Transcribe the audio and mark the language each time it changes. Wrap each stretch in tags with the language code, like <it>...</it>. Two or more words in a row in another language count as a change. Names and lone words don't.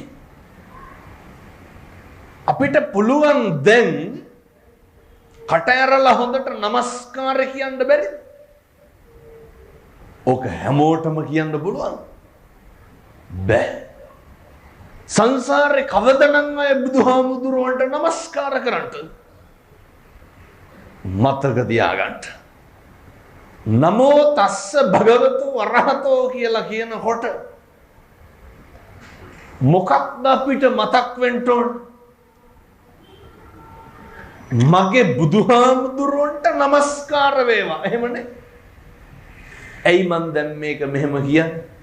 <si>අපිට පුළුවන් දැන් කට ඇරලා හොඳට নমස්කාර කියන්න බැරිද? ඕක හැමෝටම කියන්න පුළුවන් බෑ. සංසාරේ කවදනම් අය බුදුහාමුදුරුවන්ට নমස්කාර කරන්නද? මතක තියාගන්න.</si> <pi>නමෝ තස්ස භගවතු වරහතෝ</pi> <si>කියලා කියනකොට මොකක්ද අපිට මතක් වෙන්න ඕන? මගේ බුදුහාමුදුරුවන්ට নমස්කාර වේවා. එහෙමනේ. ඇයි මන් දැන් මේක මෙහෙම කියන්නේ?</si>